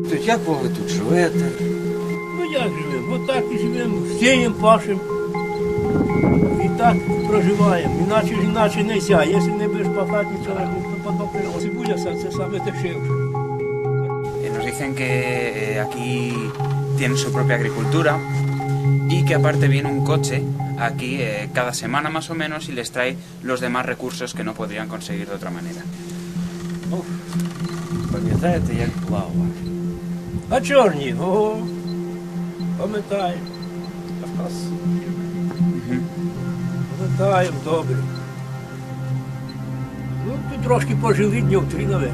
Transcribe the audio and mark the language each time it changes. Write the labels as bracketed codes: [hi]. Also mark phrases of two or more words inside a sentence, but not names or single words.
[uk] Як ви тут живете? Ну як живемо? Отак і живемо, сіємо, пашемо. І так проживаємо. Іначе не ся. Якщо не будеш пахати, нічого не буде. Цибуля це саме дешевше. [es] Nos dicen que aquí tienen su propia agricultura y que aparte viene un coche aquí cada semana más o menos y les trae los demás recursos que no podrían conseguir de otra manera. [uk] Пам'ятаєте, як плавав? А чорні? О, пам'ятаю. Пам'ятаємо, добре. Ну, тут трошки пожили днів 3, наверное.